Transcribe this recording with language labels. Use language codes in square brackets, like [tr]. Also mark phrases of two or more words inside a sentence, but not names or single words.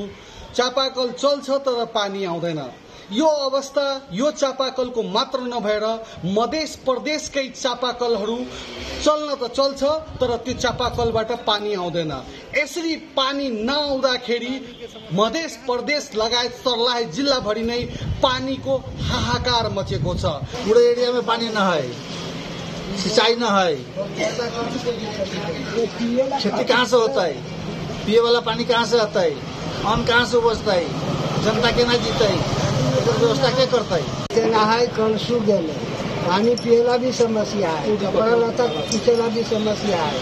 [ne] चापाकल चल्छ तर पानी आउँदैन। यो अवस्था यो चापाकलको मात्र नभएर मधेस प्रदेशकै चापाकलहरू चल्न त चल्छ तर त्यो चापाकलबाट पानी आउँदैन। यसरी पानी नआउँदाखेरि मधेस प्रदेश लगायत सर्लाही जिल्लाभरि नै पानीको हाहाकार मचेको छ। [bho] पूरे एरिया में पानी न है, सिंचाई न है, खेती कहाँ से होता है, पिए वाला पानी कहाँ से आता है, अन्न कहाँ से उपजता है, जनता केना जीता है, व्यवस्था क्या करता है। नहाय कल सूख गए, पानी पिएला भी समस्या है, कपड़ा लता खींचेला भी समस्या है।